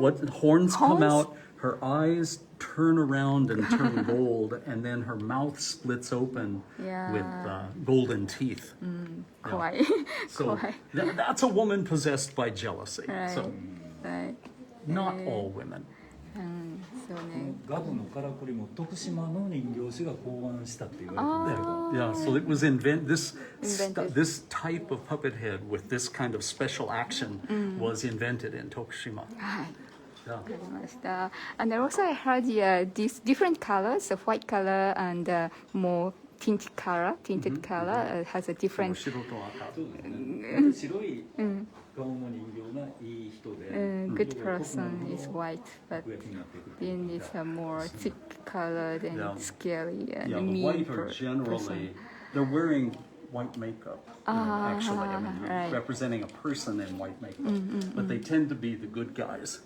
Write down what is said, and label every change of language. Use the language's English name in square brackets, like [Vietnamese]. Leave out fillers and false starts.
[English] what horns come Horns? out, her eyes turn around and turn gold, and then her mouth splits open Yeah. with golden teeth. Kawaii. So Kawaii. that's a woman possessed by jealousy. So Right. not all women. [Japanese] そうね。ガブのからくりも徳島の人形師が考案したって言われてて、 [English] Yeah, so it was Invented. this type of puppet head with this kind of special action was invented in Tokushima. [Japanese] はい。 [English] Yeah. [Japanese] わかりました。 [English] And also I heard these different colors, the white color and more tinted color has a different. [Japanese] 白と赤。そうですね。白い顔の人形がいい人で、 [English] Good person is white, but [Japanese] 悪役になっていく。 [English] then it's a more thick colored and Yeah. scary and Yeah, the mean white are person. generally, they're wearing white makeup, actually, I mean, right. representing a person in white makeup. But they tend to be the good guys.